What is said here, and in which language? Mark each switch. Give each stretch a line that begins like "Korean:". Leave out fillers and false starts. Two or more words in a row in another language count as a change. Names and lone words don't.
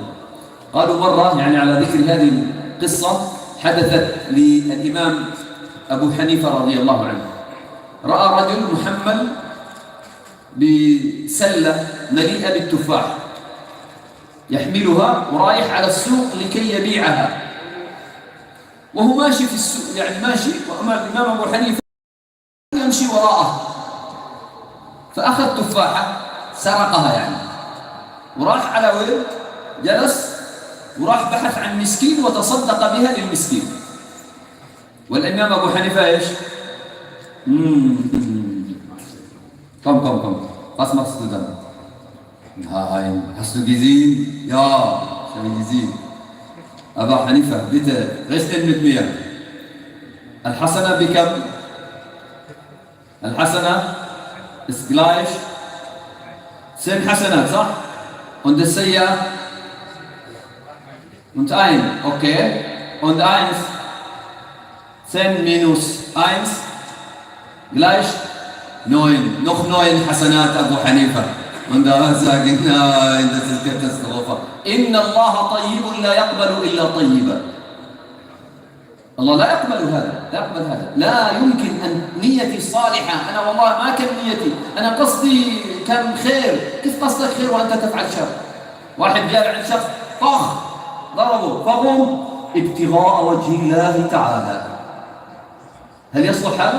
Arabic: قالوا مرة يعني على ذكر هذه القصة حدثت للإمام أبو حنيفة رضي الله عنه، رأى رجل محمل بسلة مليئة بالتفاح يحملها ورايح على السوق لكي يبيعها، وهو ماشي في السوق يعني ماشي، وأمام الإمام أبو حنيفة يمشي وراءه، فأخذ تفاحة سرقها يعني وراح على وين؟ جلس وراح بحث عن مسكين وتصدق بها للمسكين. والإمام أبو حنيفة إيش؟ كم
German: was machst du dann? Nein, hast du gesehen? Ja, ich habe gesehen. أبا حنيفة bitte rechnen mit mir.
Arabic: الحسنة بكم؟ الحسنة
German: ist gleich
Arabic: 10 حسنات صح؟
German: und das Sayyi'ah und 1, okay, und 1 10 minus 1 gleich 9, noch 9 حسنات أبو حنيفة. Und da sagen, nein, das ist Katastrophe.
Arabic: إن الله طيب لا يقبل إلا طيبا. الله لا يقبل هذا، لا يمكن أن نيتي صالحة، أنا والله ما كان نيتي، أنا قصدي كان خير. كيف قصدك خير وأنت تفعل شر؟ واحد جاء عند شخص طخ ضربه فقم ابتغاء وجه الله تعالى، هل يصلح هذا؟